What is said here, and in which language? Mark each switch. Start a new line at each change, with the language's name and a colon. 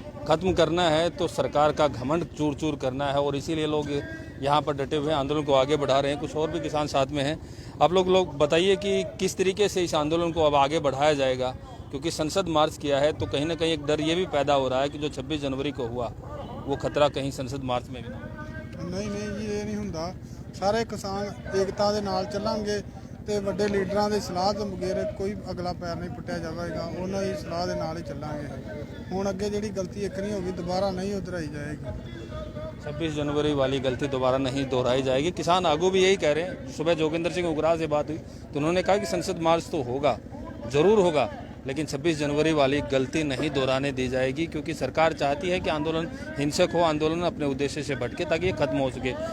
Hindi: खत्म करना है तो सरकार का घमंड चूर चूर करना है, और इसीलिए लोग यहाँ पर डटे हुए आंदोलन को आगे बढ़ा रहे हैं। कुछ और भी किसान साथ में हैं। आप लोग बताइए कि किस तरीके से इस आंदोलन को अब आगे बढ़ाया जाएगा, क्योंकि संसद मार्च किया है तो कहीं ना कहीं एक डर ये भी पैदा हो रहा है कि जो 26 जनवरी को हुआ वो खतरा कहीं संसद मार्च में भी ना हो।
Punjabi: ਨਹੀਂ ਜੀ, ਇਹ ਨਹੀਂ ਹੁੰਦਾ। ਸਾਰੇ ਕਿਸਾਨ ਏਕਤਾ ਦੇ ਨਾਲ ਚੱਲਾਂਗੇ ਤੇ ਵੱਡੇ ਲੀਡਰਾਂ ਦੀ ਸਲਾਹ ਤੋਂ ਬਗੈਰ ਕੋਈ ਅਗਲਾ ਪੈਰ ਨਹੀਂ ਪੁੱਟਿਆ ਜਾਵੇਗਾ। ਉਹਨਾਂ ਦੀ ਸਲਾਹ ਦੇ ਨਾਲ ਹੀ ਚੱਲਾਂਗੇ। ਹੁਣ ਅੱਗੇ ਜਿਹੜੀ ਗਲਤੀ ਇੱਕ ਨਹੀਂ ਹੋਗੀ, ਦੁਬਾਰਾ ਨਹੀਂ ਉਧਰਾਈ ਜਾਏਗੀ।
Hindi: 26 जनवरी वाली गलती दोबारा नहीं दोहराई जाएगी। किसान आगू भी यही कह रहे हैं। सुबह जोगिंदर सिंह उग्रा से बात हुई तो उन्होंने कहा कि संसद मार्च तो होगा, जरूर होगा, लेकिन 26 जनवरी वाली गलती नहीं दोहराने दी जाएगी, क्योंकि सरकार चाहती है कि आंदोलन हिंसक हो, आंदोलन अपने उद्देश्य से भटके ताकि ये खत्म हो सके।